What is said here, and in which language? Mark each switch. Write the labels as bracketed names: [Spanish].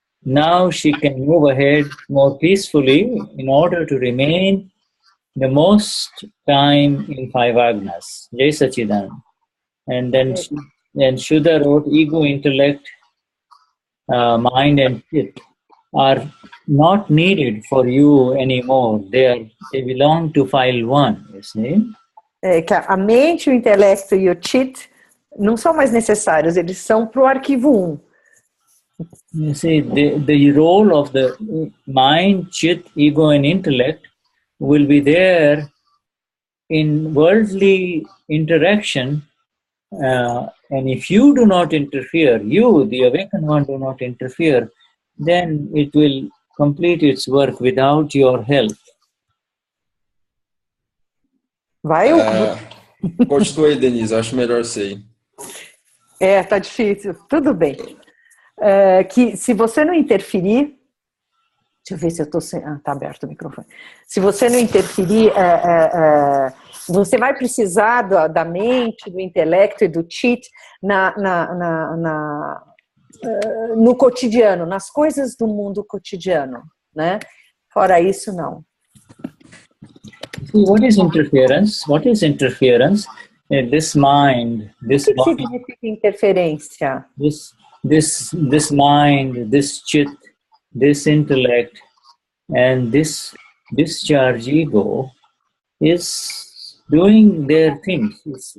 [English] Now she can move ahead more peacefully in order to remain the most time in 5 agnas. Jai Sachidan. And then Shuddha wrote, ego, intellect, mind and chit are not needed for you anymore. They belong to file 1, you see? [Portuguese] Que a mente, o intelecto e o chit não são mais necessários, eles são para o arquivo 1. [English] You see, the role of the mind, chit, ego and intellect will be there in worldly interaction, and if you do not interfere, you, the awakened one, do not interfere, then it will complete its work without your help. [Portuguese] Vai? Continua aí, Denize, acho melhor sei. Tá difícil. Tudo bem. Que se você não interferir, deixa eu ver se eu estou sem... tá aberto o microfone. Se você não interferir, você vai precisar da mente, do intelecto e do chit no cotidiano, nas coisas do mundo cotidiano, né? Fora isso, não. [English] What is interference? What is interference? This mind, this [Portuguese] body. O que significa interferência? [English] This mind, this chit, this intellect, and this discharge ego is doing their things.